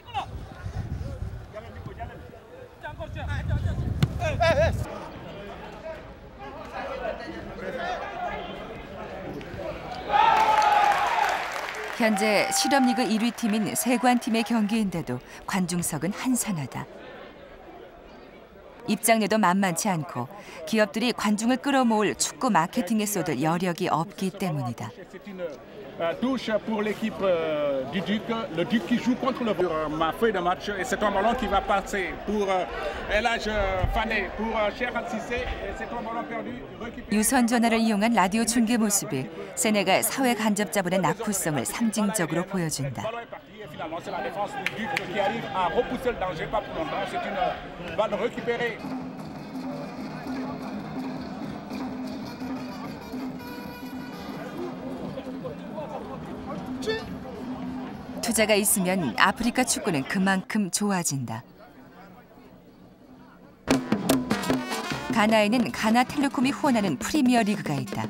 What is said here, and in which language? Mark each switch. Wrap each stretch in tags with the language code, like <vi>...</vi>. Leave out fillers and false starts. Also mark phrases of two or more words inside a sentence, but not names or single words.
<ko>현재 실업리그 1위 팀인 세관팀의 경기인데도 관중석은 한산하다. 입장료도 만만치 않고 기업들이 관중을 끌어모을 축구 마케팅에 쏟을 여력이 없기 때문이다.</ko> <fr>Touche pour l'équipe du Duc, le Duc qui joue contre le ma feuille de match et c'est un ballon qui va passer pour El Hadj Fane, pour Cheikh Al Cissé et c'est un ballon perdu.</fr> <ko>유선 전화를 이용한 라디오 중계 모습이 세네갈 사회 간접자본의 낙후성을 상징적으로 보여준다.</ko> <fr>Finalement, c'est la défense du Duc qui arrive à repousser le danger, pas pour longtemps. C'est une balle récupérée.</fr> <ko>투자가 있으면 아프리카 축구는 그만큼 좋아진다. 가나에는 가나텔레콤이 후원하는 프리미어 리그가 있다.</ko>